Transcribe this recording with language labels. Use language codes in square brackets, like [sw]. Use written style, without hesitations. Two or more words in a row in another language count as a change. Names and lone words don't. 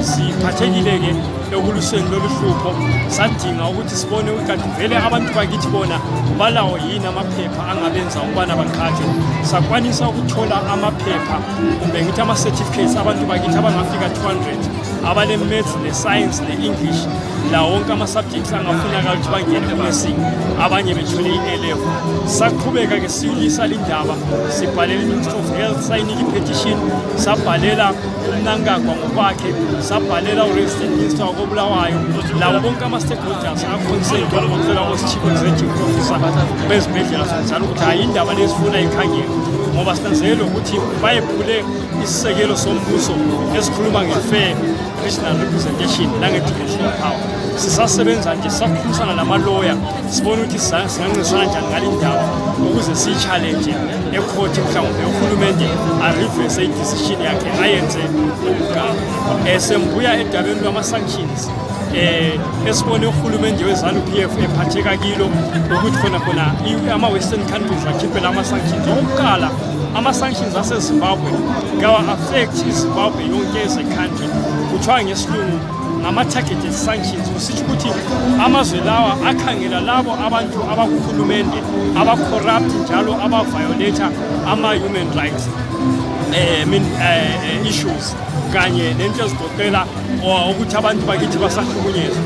[nd] Siphathekile-ke ekulusweni lolu hlupho sadinga ukuthi sibone ukuthi vele abantu bakithi bona balawo yini amaphepha angabenza ukubana bakhatshwe. Sakwanisa ukuthola amaphepha kumbe ngithi ama-certificates abantu bakithi abangafika 200 abale-maths ne-science ne-English lawo wonke ama-subjects angafunakala ukuthi bangene ku-nursing, abanye bethole i-A-level. Saqhubeka-ke siyilisa lindaba sibhalela i-Ministry of Health sayinika i-petition, sabhalela uMnangagwa ngokwakhe, sabhalela u-Resident Minister wakoBulawayo, lawo bonke ama-stakeholders a-concerned ngokucela ko- [en] Chief Executive Officer [nd] bezibhedlela zonjalo ukuthi hayi indaba lesifuna ikhangelwe ngoba sinanzelele ukuthi bayephule isisekelo sombuso esikhuluma nge- [en] fair regional representation [nd] nange- [en] divisional power. [nd] Sisasebenza nje sakhulumisana namaloya sibona ukuthi singancisana njani ngale ndaba ukuze siyi-challenge ecourt mhlawumbe uhulumende arivese i-decision yakhe ayenze ukugaba. Sembuya edabeni lwama-sanctions esibone uhulumende we-ZANU-PF ephatheka kilo ukuthi khona ama- [en] western countries [nd] akhiphe lama-sanctions. Okokuqala, ama-sanctions aseZimbabwe ngawa-affect iZimbabwe yonke [en] as a country. [nd] Kuthiwa ngesilungu ngama- [en] targeted sanctions, [nd] kusitsho ukuthi amazwe lawa akhangela labo abantu abakuhulumende aba-corrupt njalo aba-violate ama- [en] human rights issues [nd] kanye nento ezigoqela ukuthi abantu bakithi basahlukunyezwa.